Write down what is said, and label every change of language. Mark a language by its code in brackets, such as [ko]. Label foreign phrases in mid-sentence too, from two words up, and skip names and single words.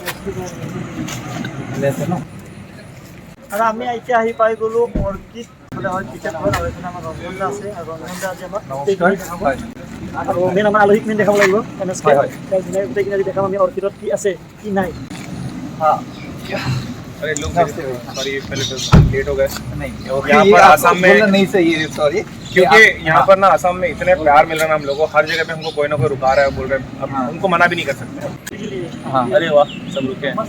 [as] ভালে আছে ন? আৰু আমি এতিয়া আহি পাই গ'লোঁ অৰ্কিড, মানে হয় টিকেট হয়। আৰু এইফালে আমাৰ ৰঞ্জনদা আছে, আৰু ৰঞ্জনদা আজি আমাক গোটেইখিনি দেখাব। আৰু মেইন আমাৰ আলহীক দেখাব লাগিব MSK। গোটেইখিনি আজি দেখাম আমি অৰ্কিডত কি আছে কি নাই। [hi] अरे लोग सॉरी पहले तो लेट हो गए। नहीं, यहाँ पर आसाम में नहीं सही, सॉरी, क्योंकि यहाँ पर ना आसाम में इतने प्यार मिल रहा है ना हम लोगों को, हर जगह पे हमको कोई ना कोई रुका रहा है, बोल रहे हैं, अब उनको मना भी नहीं कर सकते। हाँ, अरे वाह, सब रुके हैं।